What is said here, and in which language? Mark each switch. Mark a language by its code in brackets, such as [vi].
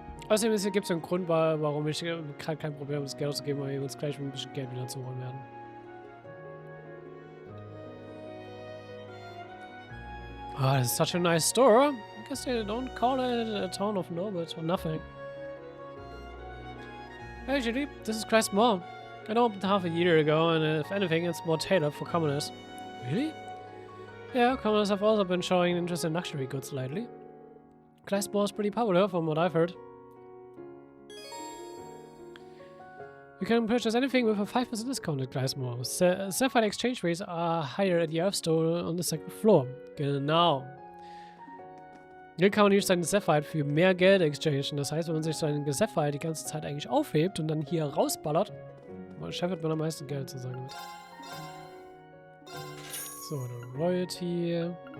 [de] Außerdem gibt es einen Grund, warum ich gerade kein Problem habe, das Geld auszugeben, weil wir uns gleich mit ein bisschen Geld wieder zu holen werden. [en] Ah, this is such a nice store. I guess they don't call it a town of nobles or nothing. Hey, Julie, this is Class Mall. It opened half a year ago, and if anything, it's more tailored for commoners. Really? Yeah, commoners have also been showing interest in luxury goods lately. Class IV is pretty popular, from what I've heard. You can purchase anything with a 5% discount at Class IV. Sapphire exchange rates are higher at the Earth Store on the second floor. [de] Genau. Hier kann man nicht seinen Sapphire für mehr Geld exchangen. Das heißt, wenn man sich seinen Sapphire die ganze Zeit eigentlich aufhebt und dann hier rausballert, scheffelt man am meisten Geld sozusagen mit. So, eine Royalty.